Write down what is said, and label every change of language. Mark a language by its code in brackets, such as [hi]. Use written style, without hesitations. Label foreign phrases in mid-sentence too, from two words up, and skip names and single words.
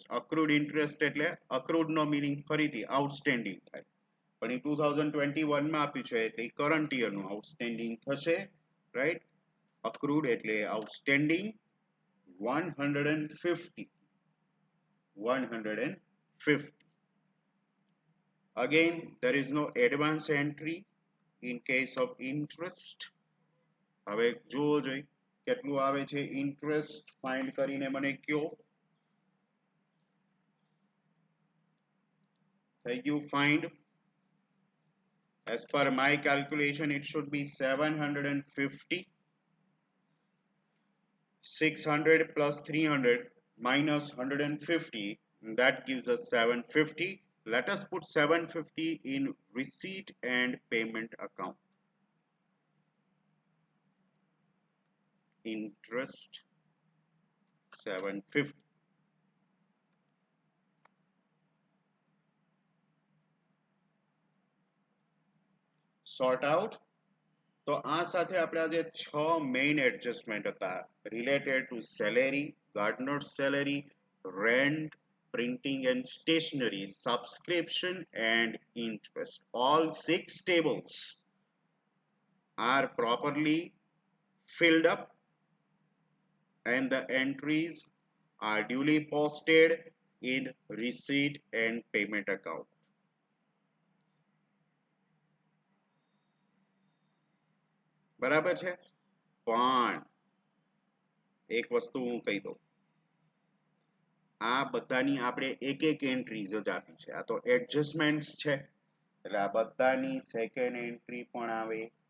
[en] accrued interest [gu] એટલે અક્રુડ નો મીનિંગ ફરીથી આઉટસ્ટેન્ડિંગ થાય, પણ એ 2021 માં આપ્યું છે એટલે [en] current year [gu] નું આઉટસ્ટેન્ડિંગ થશે, રાઈટ. અક્રુડ એટલે આઉટસ્ટેન્ડિંગ 150. [en] Again, there is no advance entry in case of interest. [gu] હવે જુઓ જોઈ કેટલું આવે છે [en] interest find [gu] કરીને મને કયો. થઈ ગયું ફાઇન્ડ. [en] As per my calculation, it should be 750. 600 plus 300 minus 150, that gives us 750. Let us put 750 in receipt and payment account. Interest 750. Sort out. [gu] તો આ સાથે આપણે આજે 6 [en] main adjustment [gu] હતા [en] related to salary, gardener salary, rent, printing and stationery, subscription and interest. All 6 tables are properly filled up and the entries are duly posted in receipt and payment account. [gu] બરાબર છે, પણ એક વસ્તુ હું કહી દઉં, આ બધાની આપણે એક એક એન્ટ્રીઝ જ આપી છે. આ તો એડજસ્ટમેન્ટ્સ છે એટલે આ બધાની સેકન્ડ એન્ટ્રી પણ આવે.